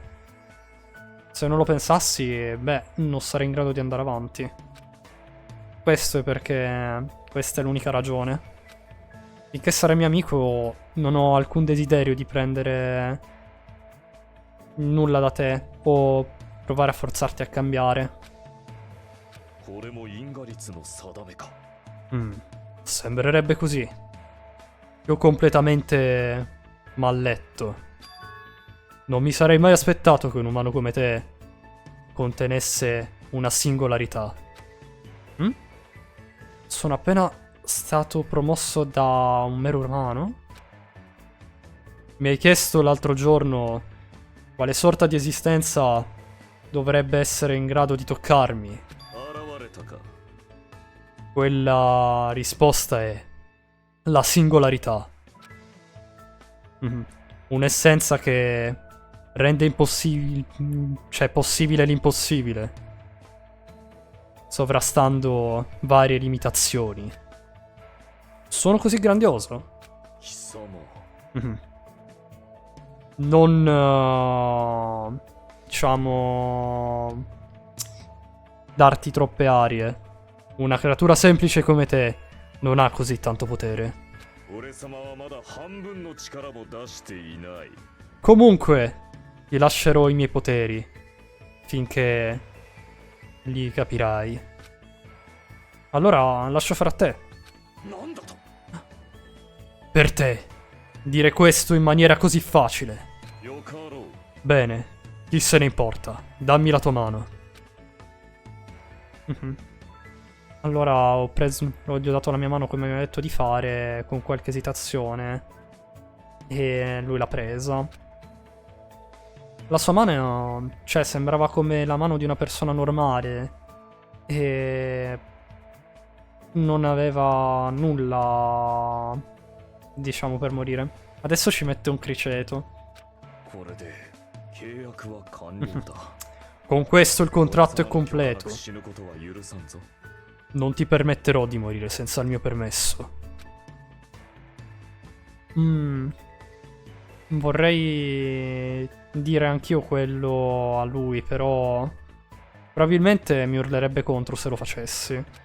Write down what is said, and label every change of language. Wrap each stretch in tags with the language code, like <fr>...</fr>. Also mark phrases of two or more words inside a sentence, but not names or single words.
<it>Se non lo pensassi, beh, non sarei in grado di andare avanti. Questo è perché questa è l'unica ragione. Finché sarai mio amico, non ho alcun desiderio di prendere nulla da te o provare a forzarti a cambiare.</it> <ja>これも因果律の定めか。</ja> <it>Sembrerebbe così. Io completamente mal letto. Non mi sarei mai aspettato che un umano come te contenesse una singolarità. Sono appena stato promosso da un mero umano? Mi hai chiesto l'altro giorno quale sorta di esistenza dovrebbe essere in grado di toccarmi.</it> <ja>現れたか。</ja> <it>Quella risposta è la singolarità. Un'essenza che rende possibile l'impossibile, sovrastando varie limitazioni. Sono così grandioso?</it> <ja>貴様。</ja> <it>Non diciamo darti troppe arie. Una creatura semplice come te non ha così tanto potere.</it> <ja>俺様はまだ半分の力も出していない。</ja> <it>Comunque, ti lascerò i miei poteri finché li capirai. Allora, lascio fare a te.</it> <ja>なんだと。</ja> <it>Per te, dire questo in maniera così facile.</it> <ja>よかろう。</ja> <it>Bene, chi se ne importa? Dammi la tua mano. Allora gli ho dato la mia mano come mi ha detto di fare, con qualche esitazione. E lui l'ha presa. La sua mano, cioè, sembrava come la mano di una persona normale. E non aveva nulla, diciamo, per morire. Adesso ci mette un criceto.</it> <ja>これで契約は完了だ。</ja> <it>Con questo il contratto è completo.</it> <ja>死ぬことは許さんぞ。</ja> <it>Non ti permetterò di morire senza il mio permesso. Vorrei dire anch'io quello a lui, però probabilmente mi urlerebbe contro se lo facessi.</it>